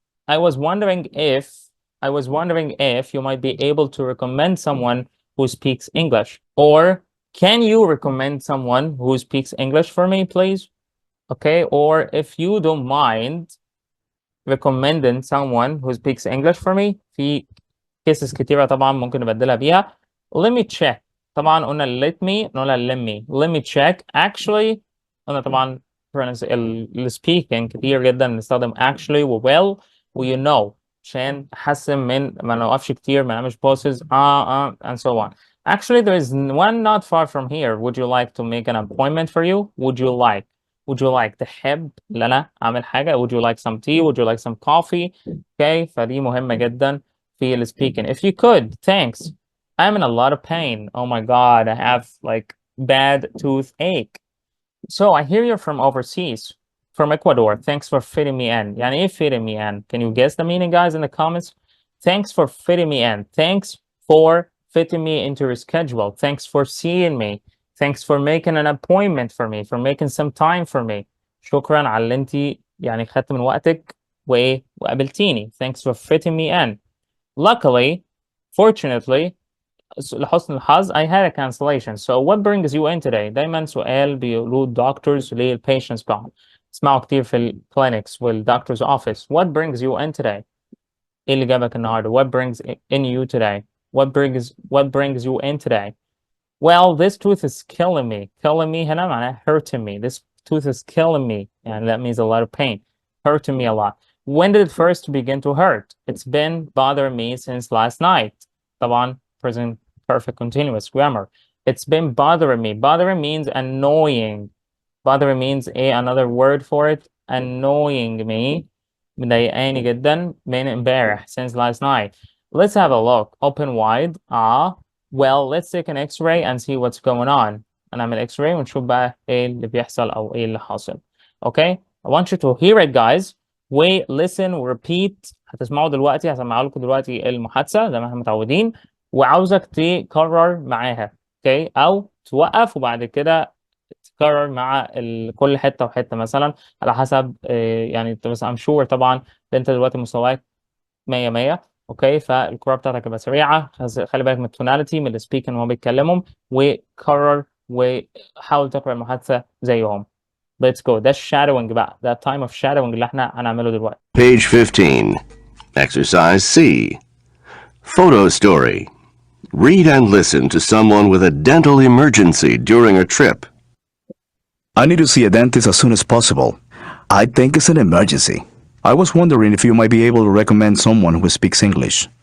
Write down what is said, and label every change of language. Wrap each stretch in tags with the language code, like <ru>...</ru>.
<en>I was wondering if you might be able to recommend someone who speaks English. Or can you recommend someone who speaks English for me, please? Okay, or if you don't mind recommending someone who speaks English for me.</en> <ar>في cases كتيرة طبعا ممكن نبدلها بيها.</ar> <en>Let me check.</en> <ar>طبعا قلنا let me نقولها</ar> <en>let me check.</en> <ar>Actually قلنا طبعا speaking كتير جدا نستخدم actually و well و you know عشان نحسن من ما نوقفش كتير، ما نعملش pauses</ar> <en>and so on. Actually, there is one not far from here. Would you like to make an appointment for you? Would you like</en> <ar>تحب ان انا اعمل حاجة؟</ar> <en>Would you like some tea? Would you like some coffee?</en> <ar>Okay, فدي مهمة جدا في ال speaking.</ar> <en>If you could, thanks. I'm in a lot of pain. Oh my God, I have like bad toothache. So I hear you're from overseas. From Ecuador. Thanks for fitting me in.</en> <ar>يعني ايه</ar> <en>fitting me in? Can you guess the meaning, guys, in the comments? Thanks for fitting me in. Thanks for fitting me into your schedule. Thanks for seeing me. Thanks for making an appointment for me. For making some time for me.</en> <ar>شكرا على اللي انت يعني خدت من وقتك وقابلتيني.</ar> <en>Thanks for fitting me in. Luckily, fortunately,</en> <ar>لحسن الحظ</ar> <en>I had a cancellation. So what brings you in today?</en> <ar>دايما سؤال بيقولوه doctors للpatients بتاعهم. اسمعوا كتير في الكلينكس والدكتور's office.</ar> <en>What brings you in today?</en> <ar>ايه اللي جابك النهارده?</ar> <en>What brings in you today? What brings you in today? Well, this tooth is killing me. Killing me</en> <ar>هنا معناها</ar> <en>hurting me. This tooth is killing me. And that means a lot of pain. Hurting me a lot. When did it first begin to hurt? It's been bothering me since last night.</en> <ar>طبعا</ar> <en>present perfect continuous grammar. It's been bothering me. Bothering means annoying. Bothering means another word for it. Annoying me.</en> <ar>مضايقاني جدا من امبارح</ar> <en>since last night. Let's have a look. Open wide. Well, let's take an X-ray and see what's going on.</en> <ar>هنعمل X-ray ونشوف بقى ايه اللي بيحصل او ايه اللي حاصل.</ar> <en>Okay? I want you to hear it, guys. We listen repeat.</en> <ar>هتسمعوا دلوقتي، هسمع لكم دلوقتي المحادثة زي ما احنا متعودين، وعاوزك تكرر معاها.</ar> <en>Okay?</en> <ar>او توقف وبعد كده تكرر مع كل حتة وحتة مثلا على حسب يعني بس</ar> <en>I'm sure</en> <ar>طبعا ان انت دلوقتي مستواك 100 اوكي، فالقراءة بتاعتك تبقى سريعة. خلي بالك من التوناليتي من السبيكنج وهو بيتكلمهم، وكرر وحاول تقرأ المحادثة زيهم.</ar> <en>Let's go.</en> <ar>ده shadowing بقى. ده</ar> <en>time of shadowing</en> <ar>اللي احنا هنعمله دلوقتي.</ar> <en>Page 15. Exercise C. Photo story. Read and listen to someone with a dental emergency during a trip. I need to see a dentist as soon as possible. I think it's an emergency. I was wondering if you might be able to recommend someone who speaks English.</en>